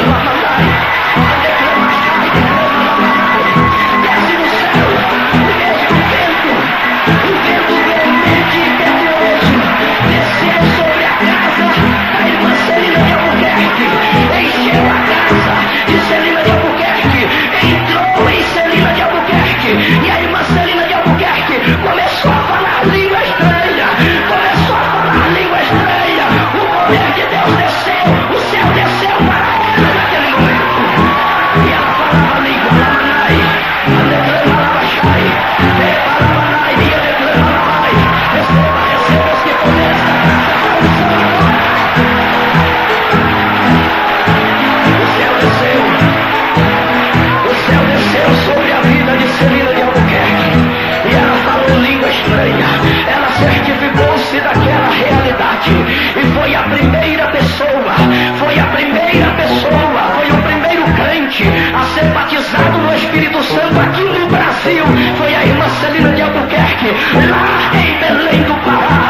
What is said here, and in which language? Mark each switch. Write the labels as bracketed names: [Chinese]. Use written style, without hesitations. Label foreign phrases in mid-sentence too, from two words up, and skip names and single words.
[Portuguese] desce do céu o vento veemente e impetuoso desceu sobre a casa da irmã Celina de Albuquerque, encheu a casa de Celina de Albuquerque, entrou em Celina de Albuquerque, e a irmã Celina de Albuquerque começou a falar língua estranha, o poder de Deus desceu, o céu desceu para ela naquele momento, e ela falava língua, lamanai, alegrama labachai, rebalamanai, e alegrama lamai. Receba esse poder, esta unção. O céu desceu sobre a vida de Celina de Albuquerque, e ela falou língua estranha, ela certificou-se daquela realidade, e foi a primeira pessoa, foi o primeiro crente a ser batizado no Espírito Santo aqui no Brasil, foi a irmã Celina de Albuquerque, lá em Belém do Pará.